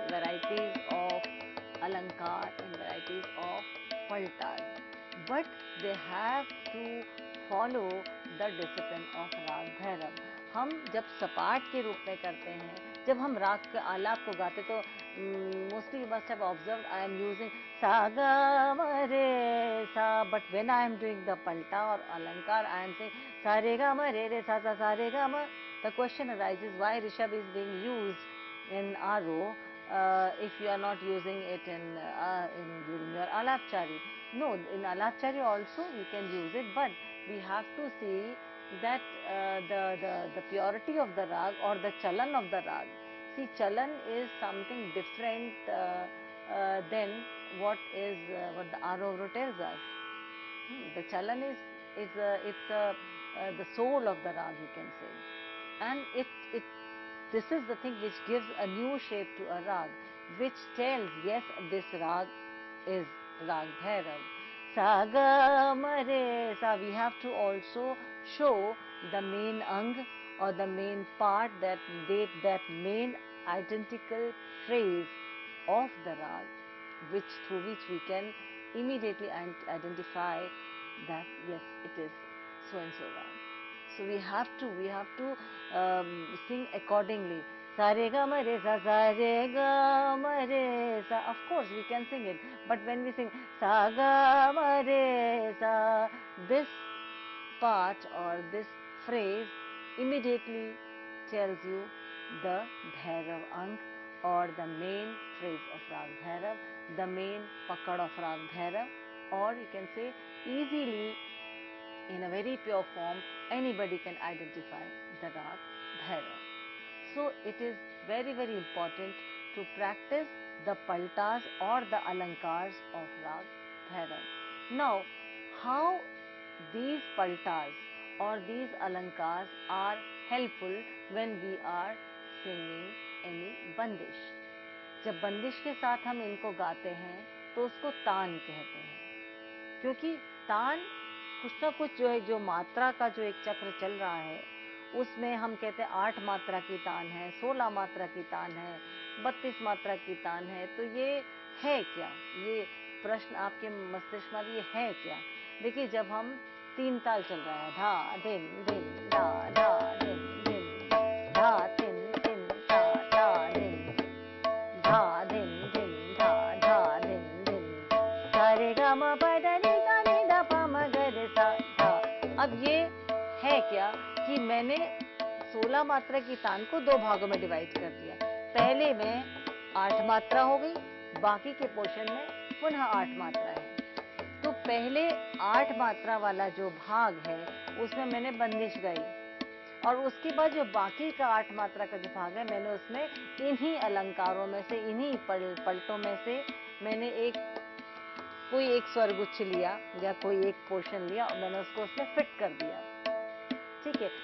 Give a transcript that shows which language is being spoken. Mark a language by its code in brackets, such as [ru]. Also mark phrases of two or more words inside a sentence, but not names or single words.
[en] varieties of alankar and varieties of paltas, but they have to follow the discipline of राग भैरव. [hi] हम जब सपाट के रूप में करते हैं, जब हम राग के आलाप को गाते तो [en] mostly you must have observed I am using sa ga ma re sa, but when I am doing the palta or alankar I am saying sa re ga ma re re sa sa re ga ma. The question arises why rishabh is being used in aro if you are not using it in during your alapchari. No, in alapchari also we can use it, but we have to see that the purity of the rag or the chalan of the rag. See, chalan is something different than what the Arovro tells us. The chalan is the soul of the rag, you can say, and this is the thing which gives a new shape to a rag, which tells yes, this rag is rag Bhairav. Sa ga ma re sa. We have to also show the main ang or the main part, that main identical phrase of the rag, through which we can immediately identify that yes, it is so and so rag. So we have to sing accordingly. Sa re ga ma re sa re ga ma re sa. Of course we can sing it, but when we sing sa ga ma re sa, this part or this phrase immediately tells you the Bhairav ang or the main phrase of Rag Bhairav, the main pakad of Rag Bhairav, or you can say easily in a very pure form anybody can identify the Rag Bhairav. So it is very important to practice the paltas or the alankars of Rag Bhairav. Now, how these paltas or these alankars are helpful when we are singing any bandish. [hi] जब बंदिश के साथ हम इनको गाते हैं तो उसको तान कहते हैं, क्योंकि तान कुछ ना कुछ जो है, जो मात्रा का जो एक चक्र चल रहा है उसमें हम कहते हैं 8 मात्रा की तान है, 16 मात्रा की तान है, 32 मात्रा की तान है. तो ये है क्या? ये प्रश्न आपके मस्तिष्क में ये है क्या? देखिए, जब हम 3 ताल चल रहा है, धा धिन धिन धा धा धिन धिन धा धिन धिन धा धा धिन धा धिन धिन धा धा धिन धिन सा रे गा मा पा दा नि सा नि धा पा मा गा रे सा धा. अब ये है क्या कि मैंने 16 मात्रा की तान को 2 भागों में डिवाइड कर दिया. पहले में 8 मात्रा हो गई, बाकी के पोर्शन में पुनः 8 मात्रा है. तो पहले 8 मात्रा वाला जो भाग है उसमें मैंने बंदिश गाई, और उसके बाद जो बाकी का 8 मात्रा का जो भाग है मैंने उसमें इन्हीं अलंकारों में से, इन्हीं पलटों में से मैंने एक कोई एक स्वरगुच्छ लिया या कोई एक पोर्शन लिया और मैंने उसको उसमें फिट कर दिया, ठीक है।